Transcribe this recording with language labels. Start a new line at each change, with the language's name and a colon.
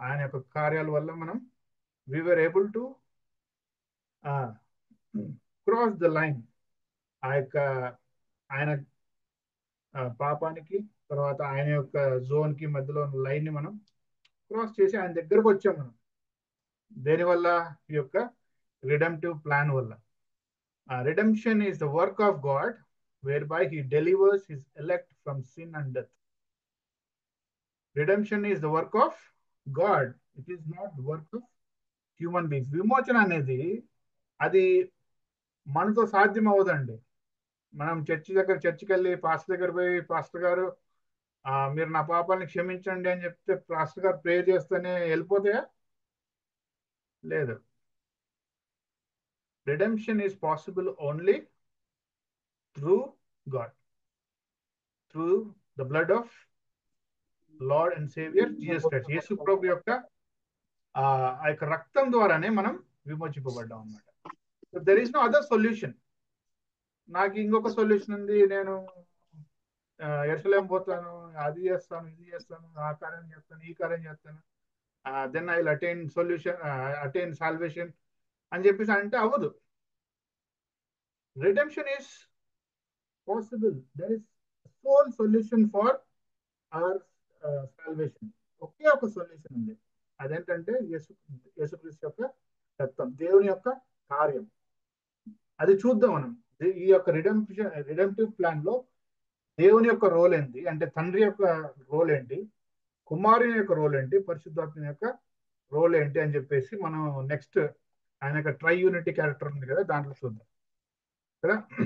Telugu: ఆయన యొక్క కార్యాల వల్ల మనం
English: We are able to cross the line.
Telugu: ఆ యొక్క ఆయన పాపానికి తర్వాత ఆయన యొక్క జోన్ కి మధ్యలో ఉన్న లైన్ ని మనం క్రాస్ చేసి ఆయన దగ్గరకు వచ్చాం మనం. దేనివల్ల? ఈ యొక్క రిడెంప్టివ్ ప్లాన్ వల్ల.
English: Redemption is the work of God whereby he delivers his elect from sin and death. Redemption is the work of God. It is not the work of human beings.
Telugu: విమోచన అనేది అది మనతో సాధ్యం అవ్వదండి. మనం చర్చికి వెళ్ళి పాస్టర్ దగ్గర పోయి, పాస్టర్ గారు మీరు నా పాపాలను క్షమించండి అని చెప్తే పాస్టర్ గారు ప్రే చేస్తేనే వెళ్ళిపోతాయా? లేదు.
English: Redemption is possible only through God, through the blood of Lord and Savior Jesus Christ.
Telugu: యేసు ప్రభు యొక్క ఆ యొక్క రక్తం ద్వారానే మనం విమోచింపబడ్డాం అన్నమాట.
English: So there is no other solution.
Telugu: నాకు ఇంకొక సొల్యూషన్ ఉంది, నేను ఎరుసలేం పోతాను, అది చేస్తాను, ఇది చేస్తాను, ఆ కార్యం చేస్తాను, ఈ కార్యం చేస్తాను,
English: then I will attain salvation
Telugu: అని చెప్పేసి అంటే అవ్వదు.
English: Redemption is possible. There is a sole solution for our salvation.
Telugu: ఒకే ఒక సొల్యూషన్ ఉంది. అదేంటంటే యేసుక్రీస్తు యొక్క రక్తం, దేవుని యొక్క కార్యం. అది చూద్దాం మనం. ఈ యొక్క రిడెంప్టివ్ ప్లాన్ లో దేవుని యొక్క రోల్ ఏంటి, అంటే తండ్రి యొక్క రోల్ ఏంటి, కుమారుని యొక్క రోల్ ఏంటి, పరిశుద్ధాత్మ యొక్క రోల్ ఏంటి అని చెప్పేసి మనం నెక్స్ట్ ఆయన యొక్క ట్రై యూనిటీ క్యారెక్టర్ ఉంది కదా, దాంట్లో చూద్దాం కదా.